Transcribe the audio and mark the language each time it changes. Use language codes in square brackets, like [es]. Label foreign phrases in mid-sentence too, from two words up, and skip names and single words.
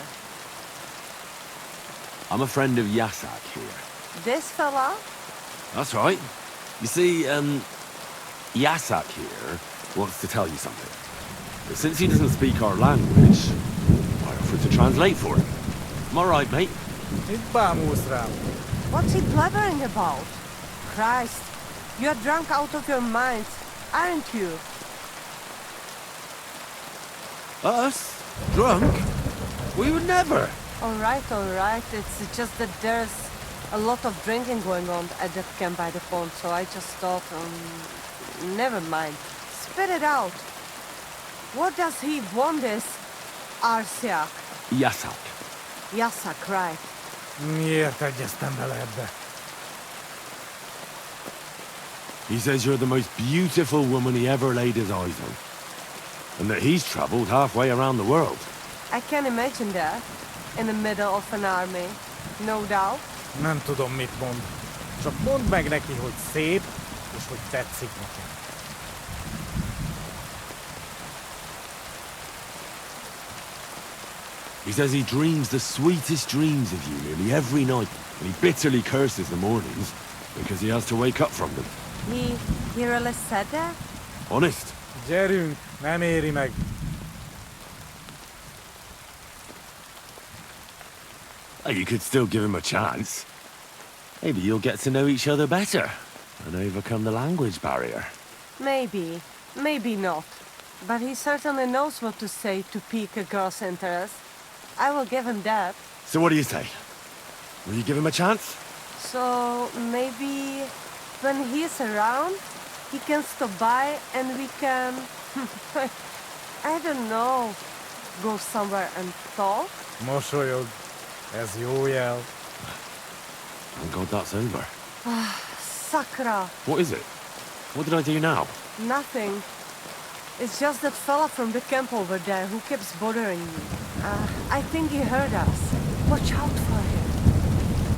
[en] I'm a friend of Yasak here. This fella? That's right. You see, Yasak here wants to tell you something. But since he doesn't speak our language, I offered to translate for him. Am I right, mate? [hu] Itt bámulsz rám. [en] What's he blabbering about? Christ, you're drunk out of your mind, aren't you? Us? Drunk? We would never. All right. It's just that there's a lot of drinking going on at that camp by the pond, so I just thought, never mind. Spit it out. What does he want this Arsiak? Yasak. Yasak, right. [hu] Miért egyeztem bele ebbe? [en] He says you're the most beautiful woman he ever laid his eyes on. And that he's traveled halfway around the world. I can imagine that. In the middle of an army. No doubt. [hu] Nem tudom, mit mond. Csak mondd meg neki, hogy szép, és hogy tetszik nekem. [en] He says he dreams the sweetest dreams of you nearly every night, and he bitterly curses the mornings because he has to wake up from them. He really said that? Honest. [hu] Gyerünk, nem éri meg. [en] Well, you could still give him a chance. Maybe you'll get to know each other better and overcome the language barrier. Maybe. Maybe not. But he certainly knows what to say to pique a girl's interest. I will give him that. So what do you say? Will you give him a chance? So maybe when he's around, he can stop by and we can... I don't know. Go somewhere and talk? [hu] Mosolyog. Ez jó jel. [en] Thank God that's over. Sakra. What is it? What did I do now? Nothing. It's just that fella from the camp over there who keeps bothering me. I think he heard us. Watch out for him.